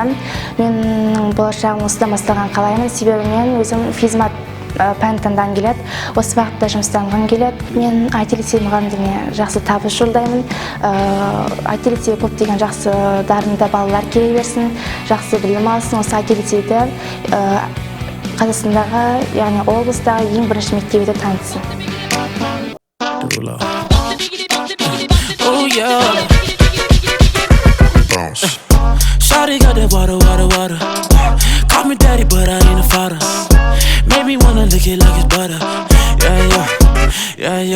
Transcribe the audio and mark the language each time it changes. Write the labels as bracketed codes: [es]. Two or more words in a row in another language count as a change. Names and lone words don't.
[kk] Менің болашағым осыдан басталған қалаймын, себебі мен өзім физмат пән таңдағым келеді, осы бағытта жұмыстанғым келеді. Мен IT-лицей мұғалімдеріне жақсы табыс жолдаймын. IT-лицейге көптеген жақсы дарынды балалар келе берсін, жақсы білім алсын. Осы IT-лицейді Қазақстандағы, яғни облыстағы ең бірінші мектеп етіп танытсын. [en] Oh yeah. Shawty got that water. Call me daddy, but I ain't a father. Made me wanna lick it like it's butter. Yeah.